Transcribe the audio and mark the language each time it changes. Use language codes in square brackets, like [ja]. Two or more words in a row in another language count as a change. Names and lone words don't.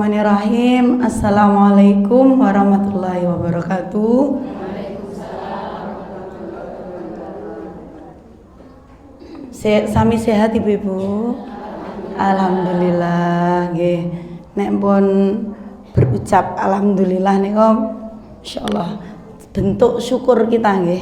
[ar] بسم الله الرحمن الرحيم. السلام عليكم ورحمة الله وبركاته. [jv] Sami sehat ibu-ibu? Alhamdulillah nggih. Nek pun berucap alhamdulillah niku insyaallah [id] bentuk syukur kita [jv] nggih.